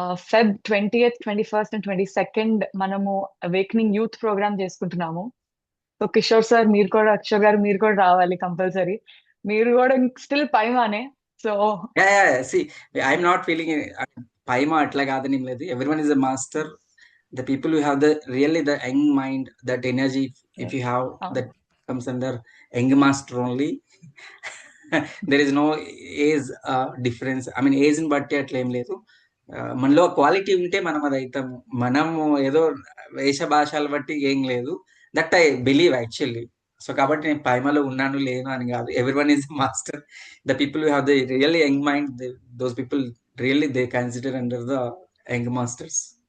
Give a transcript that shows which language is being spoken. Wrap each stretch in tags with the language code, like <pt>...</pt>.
<te>Feb 20th, 21st and 22nd మనము awakening youth programme చేసుకుంటున్నాము. So Kishore sir, మీరు కూడా, అక్షర్ గారు, మీరు కూడా రావాలి కంపల్సరీ. మీరు కూడా still పైమానే. So</te> <en>see I'm not feeling</en> <te>పైమా అట్లా కాదని ఏం లేదు.</te> <en>Everyone is a master. The people who have the really the young mind, that energy, if you have, that comes under young master only. There is no age difference. I mean</en> <te>age ని బట్టి అట్లా ఏం లేదు. మనలో quality ఉంటే మనం అది అవుతాము. మనము ఏదో వేష భాషలు బట్టి ఏం లేదు.</te> <en>That I believe actually.</en> <te>So కాబట్టి నేను పైమలో ఉన్నాను లేను అని కాదు.</te> <en>Everyone is master. The people who have the really young mind, those people really they consider under the young masters.</en>